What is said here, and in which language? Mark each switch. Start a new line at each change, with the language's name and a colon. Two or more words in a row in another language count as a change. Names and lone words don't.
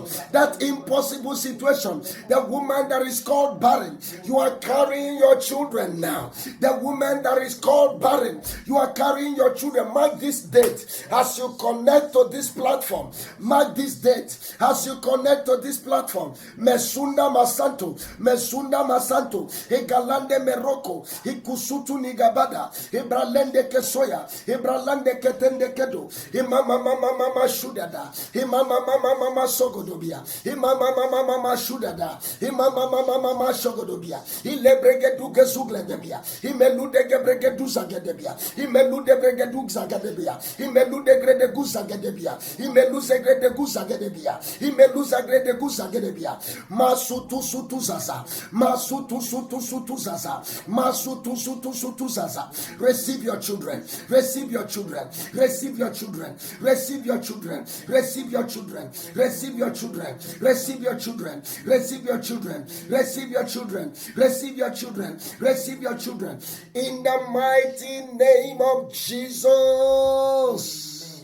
English: That impossible situation, the woman that is called barren, you are carrying your children now. The woman that is called barren, you are carrying your children. Mark this date as you connect to this platform. Mark this date as you connect to this platform. Mesunda Masanto, Mesunda Masanto, Egalande Meroko, Ikusutu Nigabada, Ibralende Kesoya, Ibralande Ketende Kedo, Imama Mama Shudada, Imama Mama Sogodobia, Imama Mama Shudada, Imama Mama Sogodobia, Ilebregedu Gesugledebia, Imelude Gebregedu Zagedebia, Imelude Bregedu Zagadebia, Imelude Grede Guzagedebia, Imeluze Grede Guzagedebia, Imeluza Grede Guzagedebia, Masutu Sutu Zaza, Masutu Sutu Sutu Zaza, Masutu Sutu Sutu Zaza. Receive your children, receive your children, receive your children, receive your children, receive your children, receive your children, receive your children, receive your children, receive your children, receive your children, receive your children, in the mighty name of Jesus.